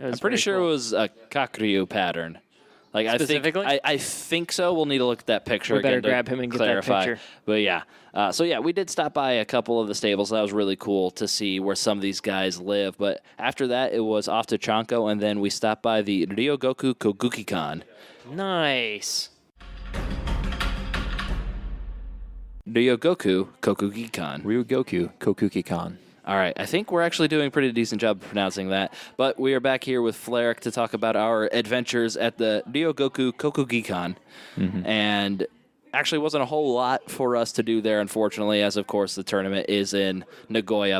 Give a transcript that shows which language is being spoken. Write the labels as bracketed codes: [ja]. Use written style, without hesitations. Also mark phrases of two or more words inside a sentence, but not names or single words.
[en] I'm pretty sure it was a Kakuryu pattern. Like Specifically? I think so. We'll need to look at that picture. We better again to grab him and get that clarify. picture. But yeah, so yeah, we did stop by a couple of the stables. That was really cool to see where some of these guys live. But after that, it was off to Chanko, and then we stopped by the Ryogoku Koguki-kan. Nice. Ryogoku Kokugi-kan. Ryogoku Kokuki-kan. All right, I think we're actually doing a pretty decent job of pronouncing that. But we are back here with Flarek to talk about our adventures at the Ryogoku Kokugi-kan. And actually wasn't a whole lot for us to do there, unfortunately, as, of course, the tournament is in Nagoya.